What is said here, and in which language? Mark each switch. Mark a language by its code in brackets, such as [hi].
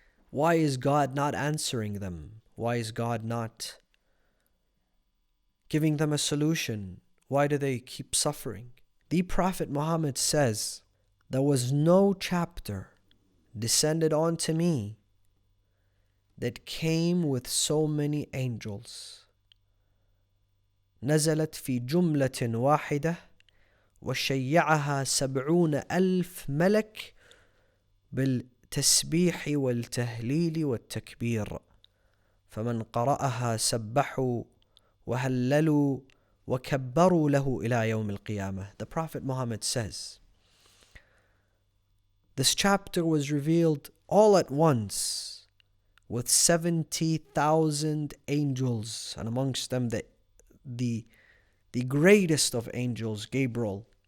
[en] Why is God not answering them? Why is God not giving them a solution? Why do they keep suffering? The Prophet Muhammad says, "There was no chapter descended onto me that came with so many angels. [ar] نزلت في جملة واحدة وشيعها 70,000 ملك بالتسبيح والتهليل والتكبير فمن قرأها سبحوا وهللوا وكبروا له إلى يوم القيامة." [en] The Prophet Muhammad says, this chapter was revealed all at once with 70,000 angels, and amongst them the greatest of angels, Gabriel.